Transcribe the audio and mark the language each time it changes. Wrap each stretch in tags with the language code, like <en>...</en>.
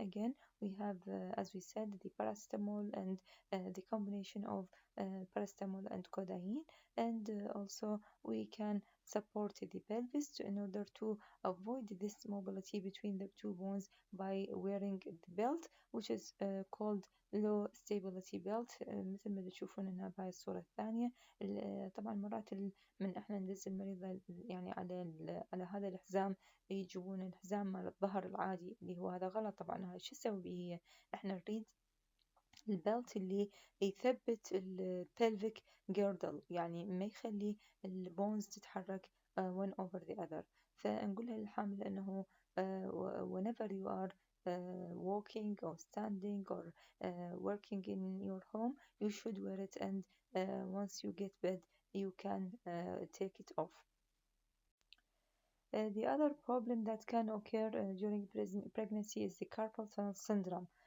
<en>Again, we have, as we said, the paracetamol and the combination of paracetamol and codeine, and also we can support the pelvis in order to avoid this mobility between the two bones by wearing the belt, which is called low stability belt.</en> <ar>مثل ما تشوفون هنا بهاي الصورة الثانية. طبعا مرات من احنا ندز المريضة يعني على هذا الحزام يجيبون الحزام مال الظهر العادي اللي هو هذا غلط. طبعا هاي شو نسوي بيه؟ احنا نريد البلت اللي يثبت pelvic girdle، يعني ما يخلي البونز تتحرك</ar> <en>one over the other.</en> <ar>فنقولها للحامل انه</ar> <en>whenever you are walking or standing or working in your home you should wear it, and once you get bed you can take it off. The other problem that can occur during pregnancy is the carpal tunnel syndrome.</en>